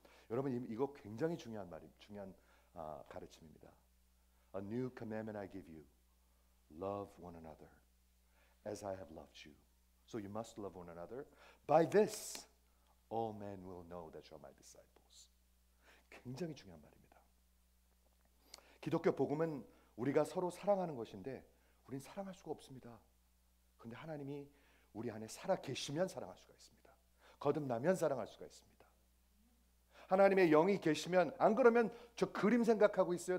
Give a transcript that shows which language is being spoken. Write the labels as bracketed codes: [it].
[ko] 여러분, 이거 굉장히 중요한 가르침입니다. [en] A new commandment I give you, love one another as I have loved you. So you must love one another. By this, all men will know that you are my disciples. [ko] 굉장히 중요한 말입니다. 기독교 복음은 우리가 서로 사랑하는 것인데 우린 사랑할 수가 없습니다. 그런데 하나님이 우리 안에 살아 계시면 사랑할 수가 있습니다. 거듭나면 사랑할 수가 있습니다. 하나님의 영이 계시면, 안 그러면 저 그림 생각하고 있어요.